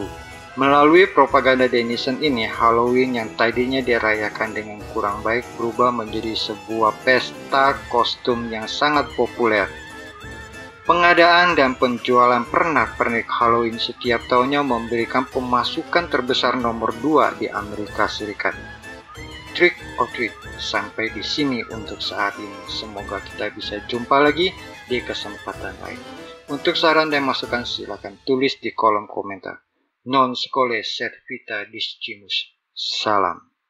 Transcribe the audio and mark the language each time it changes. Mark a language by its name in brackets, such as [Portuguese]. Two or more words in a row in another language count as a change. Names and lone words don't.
[Indonesian] Melalui propaganda Denison ini, Halloween yang tadinya dirayakan dengan kurang baik berubah menjadi sebuah pesta kostum yang sangat populer. Pengadaan dan penjualan pernak-pernik Halloween setiap tahunnya memberikan pemasukan terbesar nomor 2 di Amerika Serikat. [English] Trick or treat [Indonesian] sampai di sini untuk saat ini. Semoga kita bisa jumpa lagi di kesempatan lain. Untuk saran dan masukan silakan tulis di kolom komentar. [Latin] Non scole sed vita discimus. [Indonesian] Salam.